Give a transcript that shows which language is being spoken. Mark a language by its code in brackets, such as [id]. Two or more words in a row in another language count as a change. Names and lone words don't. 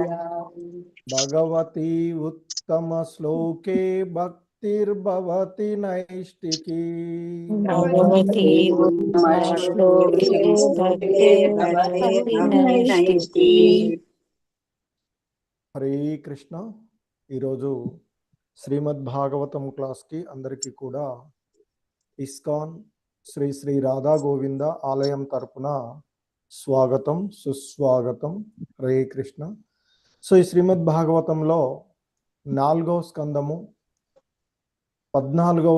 [sa] भगवती उत्तमश्लोके भक्तिर्भवति नैष्टिकी। भगवती उत्तमश्लोके भक्तिर्भवति नैष्टिकी। [te] హరే కృష్ణ. ఈరోజు శ్రీమద్ భాగవతం క్లాస్కి అందరికీ కూడా ఇస్కాన్ శ్రీ శ్రీ రాధా గోవింద ఆలయం తరపున స్వాగతం సుస్వాగతం. హరే కృష్ణ. సో ఈ శ్రీమద్ భాగవతంలో 4వ స్కందము 14వ